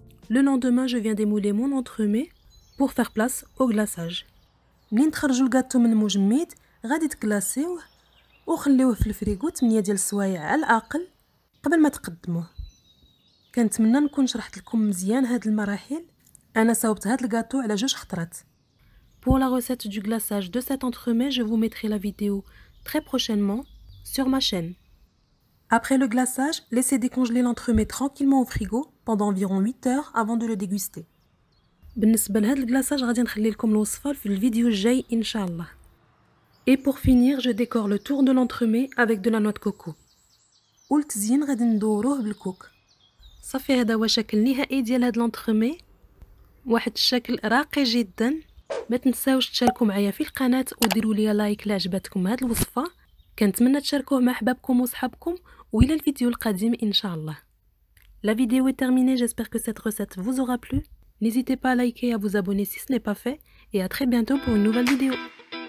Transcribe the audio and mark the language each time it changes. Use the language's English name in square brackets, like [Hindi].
[French] Le lendemain, je viens démouler mon entremets pour faire place au glaçage. [Arabic] منين تخرجوا الكاطو من المجمد غادي تكلاسيوه وخليوه في الفريغو 8 ديال السوايع على الاقل قبل ما تقدموه. كنتمنى نكون شرحت لكم مزيان هاد المراحل. انا صاوبت هاد الكاطو على 2 خطرات. [French] Pour la recette du glaçage de cet entremets, je vous mettrai la vidéo très prochainement sur ma chaîne. Après le glaçage, laissez décongeler l'entremet tranquillement au frigo pendant environ 8 heures avant de le déguster. [Arabic] بالنسبة لهاد الكلاصاج غادي نخلي لكم الوصفة في الفيديو الجاي إن شاء الله. [French] Et pour finir, je décore le tour de l'entremet avec de la noix de coco. [Arabic] والتزيين غادي ندوروه بالكوك. صافي هذا هو شكل نهائي ديال هاد الانترومي، واحد الشكل راقي جدا. ما تنساوش تشاركوا معايا في القناة وديروا لي لايك لا عجبتكم هاد الوصفة. كنتمنى تشاركوه مع احبابكم وصحابكم والى الفيديو القادم ان شاء الله. [French] La vidéo est terminée, j'espère que cette recette vous aura plu. N'hésitez pas à liker et à vous abonner si ce n'est pas fait et à très bientôt pour une nouvelle vidéo.